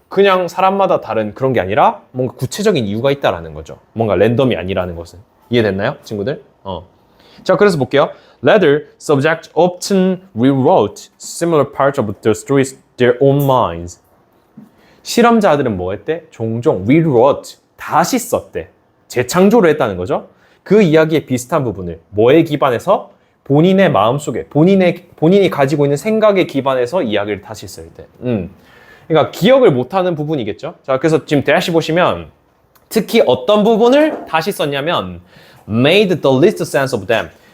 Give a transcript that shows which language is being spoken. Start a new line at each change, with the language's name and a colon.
Korean: 그냥 사람마다 다른 그런 게 아니라 뭔가 구체적인 이유가 있다라는 거죠. 뭔가 랜덤이 아니라는 것은. 이해됐나요, 친구들? 자, 그래서 볼게요.
English: Later, subjects often rewrote similar parts of the stories their own minds.
Korean: 실험자들은 뭐 했대? 종종 rewrote, 다시 썼대. 재창조를 했다는 거죠. 그 이야기의 비슷한 부분을 뭐에 기반해서? 본인의 마음속에, 본인이 가지고 있는 생각에 기반해서 이야기를 다시 쓸 때. 그러니까 기억을 못하는 부분이겠죠. 자, 그래서 지금 대시 보시면 특히 어떤 부분을 다시 썼냐면
English: made the least sense of them.